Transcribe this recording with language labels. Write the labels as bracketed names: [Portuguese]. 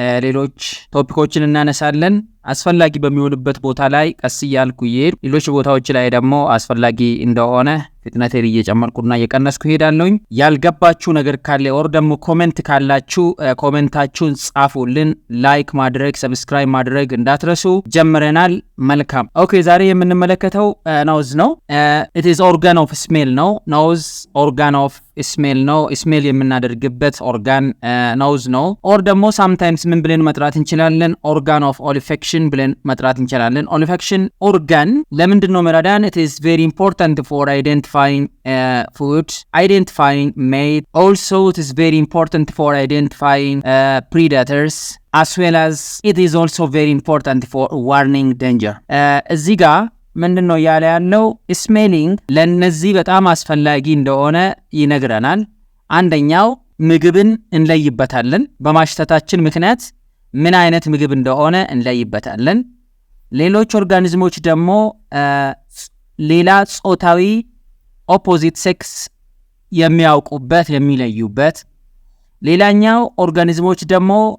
[Amharic] ሌሎች ቶፒኮችን እናነሳለን። አስፈላጊ በሚሆንበት ቦታ ላይ ቀስ እያልኩ ይሄድ፣ ሌሎች ቦታዎች ላይ ደግሞ አስፈላጊ እንደሆነ ፍጥነቴን እየጨመርኩና እየቀነስኩ ሄዳለሁኝ። ያልገባችሁ ነገር ካለ ወር ደግሞ ኮሜንት ካላችሁ ኮሜንታችሁን ጻፉልን። ላይክ ማድረግ ሰብስክራይብ ማድረግ እንዳትረሱ። ጀምረናል። መልካም። ኦኬ፣ ዛሬ የምንመለከተው ኖዝ ነው። [English] it is organ of smell [Amharic] ነው። ኖዝ organ of smell ነው። ስሜል የምናደርግበት ኦርጋን ኖዝ ነው። ኦር ደግሞ sometimes ምን ብለን መጥራት እንችላለን? organ of olfaction ብለን መጥራት እንችላለን። olfaction organ ለምንድን ነው መረዳን? [English] it is very important for identifying food, identifying mate. Also it is very important for identifying predators, as well as it is also very important for warning danger. [Amharic] እዚህ ጋር ምንድነው ያለ ያለው? ስሜሊንግ ለነዚህ በጣም አስፈላጊ እንደሆነ ይነግረናል። አንደኛው ምግብን እንለይበታለን። በማሽተታችን ምክንያት ምን አይነት ምግብ እንደሆነ እንለይበታለን። ሌሎች ኦርጋኒዝሞች ደግሞ ሌላ ጾታዊ ኦፖዚት ሴክስ የሚያውቁበት የሚለዩበት። ሌላኛው ኦርጋኒዝሞች ደግሞ